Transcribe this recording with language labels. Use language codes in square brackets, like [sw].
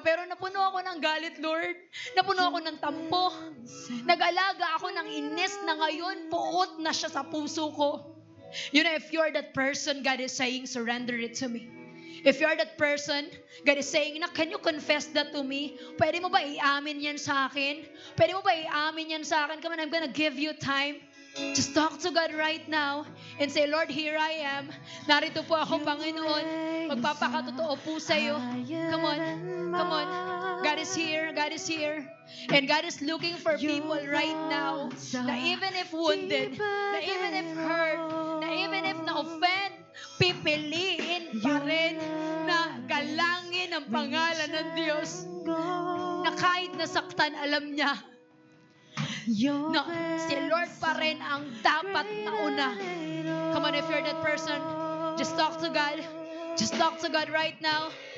[tl] Pero napuno ako ng galit, Lord. Napuno ako ng tampo. Nag-alaga ako ng inis na ngayon puot na siya sa puso ko. [en] You know, if you're that person, God is saying, surrender it to me. If you're that person, God is saying, can you confess that to me? [tl] Pwede mo ba i-amin yan sa akin? Pwede mo ba i-amin yan sa akin? [en] Come on, I'm gonna give you time. Just talk to God right now and say, Lord, here I am. [tl] Narito po ako, Panginoon. Magpapakatotoo po sa iyo. [en] Come on. Come on. God is here. God is here. And God is looking for people right now na even if wounded, na even if hurt, na even if na-offend, [tl] pipiliin pa rin na galangin ang pangalan ng Diyos. Na kahit nasaktan, alam niya na si Lord pa rin ang dapat nauna. [en] Come on, if you're that person, just talk to God. Just talk to God right now.